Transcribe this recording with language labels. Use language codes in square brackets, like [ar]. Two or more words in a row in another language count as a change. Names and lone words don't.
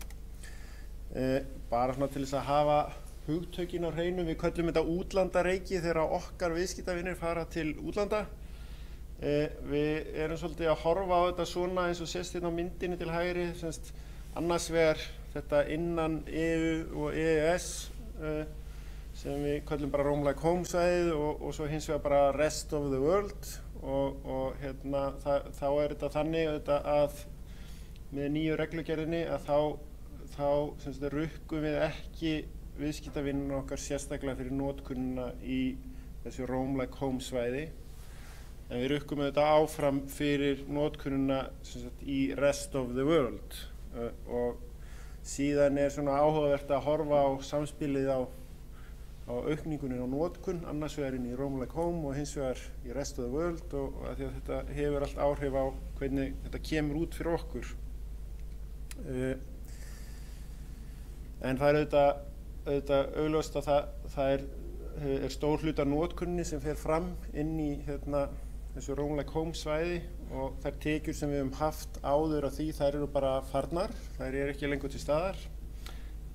[is] Bara svona til þess að hafa hugtökin á hreinu, við köllum þetta útlandareiki þegar okkar viðskiptavinir fara til útlanda. Við erum svolítið að horfa á þetta svona eins og sést hérna á myndinni til hægri, annars vegar þetta innan EU og EES sem við köllum bara Roamlike Home svæðið og svo hins vegar bara [en] rest of the world [is] og þá þetta þannig að með nýju reglugerðinni að þá rukkum við ekki viðskiptavinina okkar sérstaklega fyrir notkunina í þessu Roamlike Home svæði. En við rukkum auðvitað áfram fyrir notkunina í [en] rest of the world [is] og síðan svona áhugavert að horfa á samspilið á aukningunni á notkun, annars vegar inn í Roamlike Home og hins vegar í [en] rest of the world [is] og að því að þetta hefur allt áhrif á hvernig þetta kemur út fyrir okkur. En það auðvitað augljóst að það er stór hluti af notkunni sem fer fram inn í þessu Roamlike Home svæði og þær tekjur sem við höfum haft áður af því, þær eru bara farnar, þær eru ekki lengur til staðar.